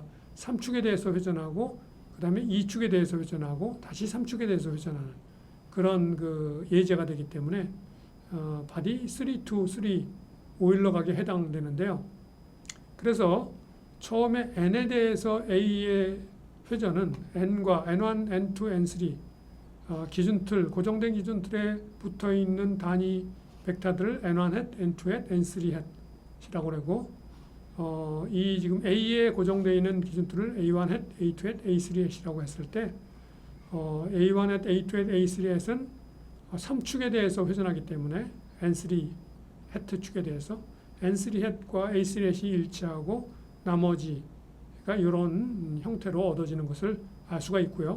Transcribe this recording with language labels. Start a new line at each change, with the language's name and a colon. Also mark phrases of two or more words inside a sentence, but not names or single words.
Korean: 3축에 대해서 회전하고 그 다음에 2축에 대해서 회전하고 다시 3축에 대해서 회전하는 그런 그 예제가 되기 때문에 바디 3-to-3 오일러 각에 해당되는데요. 그래서 처음에 n에 대해서 a의 회전은 n과 n1, n2, n3 기준틀, 고정된 기준틀에 붙어 있는 단위 벡터들을 n1 hat, n2 hat, n3 hat이라고 그러고 이 지금 A에 고정되어 있는 기준틀을 A1 hat, A2 hat, A3 hat이라고 했을 때 A1 hat, A2 hat, A3 hat은 3축에 대해서 회전하기 때문에 N3 hat 축에 대해서 N3 hat과 A3 hat이 일치하고 나머지가 이런 형태로 얻어지는 것을 알 수가 있고요.